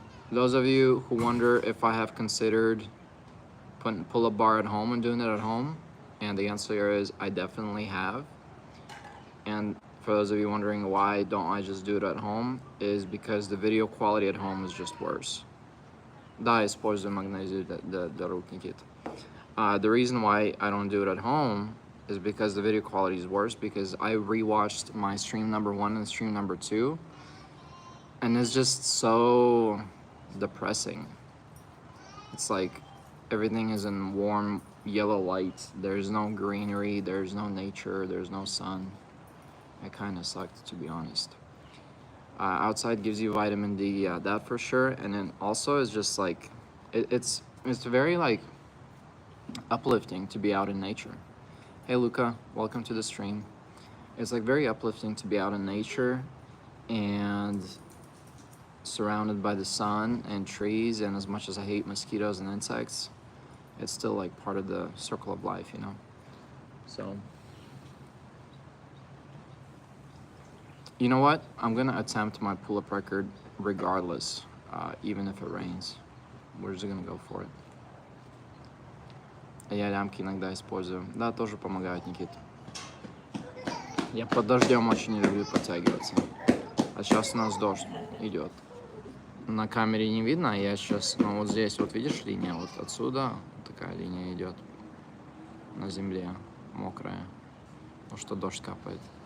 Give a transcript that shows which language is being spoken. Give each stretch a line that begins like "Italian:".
English: Those of you who wonder if I have considered putting pull-up bar at home and doing it at home, and the answer is I definitely have. And for those of you wondering why don't I just do it at home, is because the video quality at home is just worse.
Russian: Да, использую магнезию для рук, Никит.
English: The reason why I don't do it at home is because the video quality is worse, because I rewatched my stream number 1 and stream number 2, and it's just so depressing. It's like everything is in warm yellow light. There's no greenery, there's no nature, there's no sun. It kind of sucked, to be honest. Outside gives you vitamin D, yeah, that for sure. And then also it's just like, it's very like uplifting to be out in nature. Hey Luca, welcome to the stream. It's like very uplifting to be out in nature and surrounded by the sun and trees, and as much as I hate mosquitoes and insects, it's still like part of the circle of life, you know? So, you know what? I'm gonna attempt my pull-up record regardless, even if it rains. We're just gonna go for it.
Russian: Я лямки иногда использую. Да, тоже помогают, Никит. Я под дождем очень не люблю подтягиваться. А сейчас у нас дождь идет. На камере не видно, а я сейчас, ну вот здесь, вот видишь линия, вот отсюда такая линия идет на земле, мокрая, потому что дождь капает.